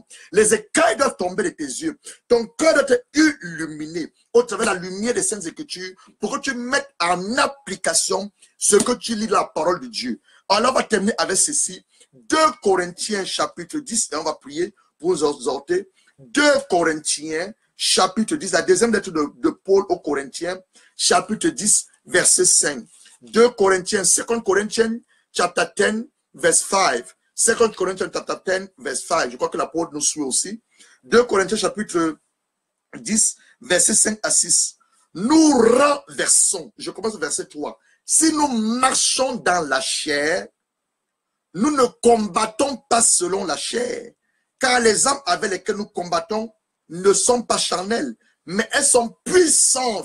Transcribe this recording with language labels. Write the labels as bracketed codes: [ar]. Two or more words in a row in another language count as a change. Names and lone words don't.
[fr] Les écailles doivent tomber de tes yeux. Ton cœur doit être illuminé au travers de la lumière des Saintes Écritures pour que tu mettes en application ce que tu lis dans la parole de Dieu. Alors, on va terminer avec ceci. 2 Corinthiens chapitre 10, et on va prier pour nous exhorter. 2 Corinthiens chapitre 10, la deuxième lettre de Paul aux Corinthiens, chapitre 10, verset 5. [en] 2 Corinthians, 2 Corinthians, chapter 10, verse 5. 2 Corinthians, chapter 10, verse 5. [fr] Je crois que l'apôtre nous suit aussi. 2 Corinthiens, chapitre 10, verset 5 à 6. Nous renversons, je commence au verset 3. Si nous marchons dans la chair, nous ne combattons pas selon la chair, car les armes avec lesquelles nous combattons ne sont pas charnelles, mais elles sont puissantes.